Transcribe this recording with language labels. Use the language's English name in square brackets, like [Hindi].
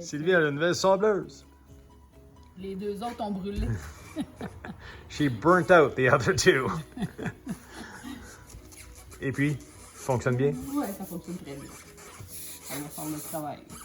[French] Sylvie a une nouvelle sableuse. Les deux autres ont brûlé. [English] She burnt out the other two. [French] Et puis, fonctionne bien? Ouais, ça fonctionne très bien. Ça va faire le travail.